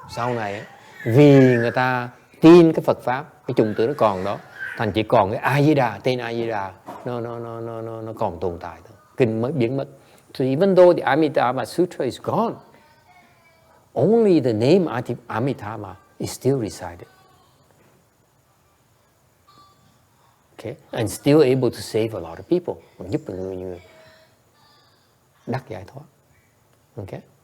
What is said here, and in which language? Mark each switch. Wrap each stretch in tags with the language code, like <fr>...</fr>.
<vi>Sau này vì người ta tin cái Phật pháp, cái chủng tử nó còn đó, thành chỉ còn cái A Di Đà, tên A Di Đà nó còn tồn tại thôi. Kinh mới biến mất.</vi> <en>So even though the Amitabha Sutra is gone, only the name Amitabha is still recited. Okay? And still able to save a lot of people.</en> <vi>Giúp người đắc giải thoát. Okay?</vi>